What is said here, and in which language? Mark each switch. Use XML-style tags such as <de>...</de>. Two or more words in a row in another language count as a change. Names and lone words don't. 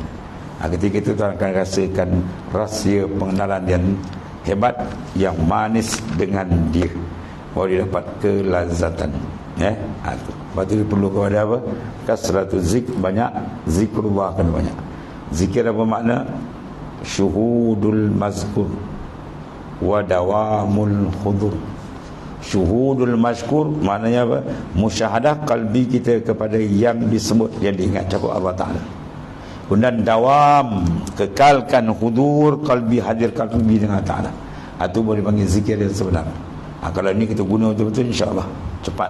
<ms>Ketika itu kita akan rasakan rahsia pengenalan yang hebat, yang manis dengan dia, baru dia dapat kelazatan. Lepas tu dia perlu kepada apa?</ms> <ar>كثرة ذكر,</ar> <ms>banyak zikrullah, kan banyak zikir. Apa makna?</ms> <ar>شهود المذكور ودوام الحضور. شهود المذكور</ar> <ms>maknanya apa?</ms> <ar>مشاهدة قلبي</ar> <ms>kita kepada yang disebut, yang diingat cakap Allah Ta'ala. Kemudian dawam, kekalkan</ms> <ar>حضور قلبي,</ar> <ms>hadir qalbi dengan Ta'ala. Itu boleh panggil zikir yang sebenar. Kalau ini kita guna betul-betul, insyaAllah cepat.</ms>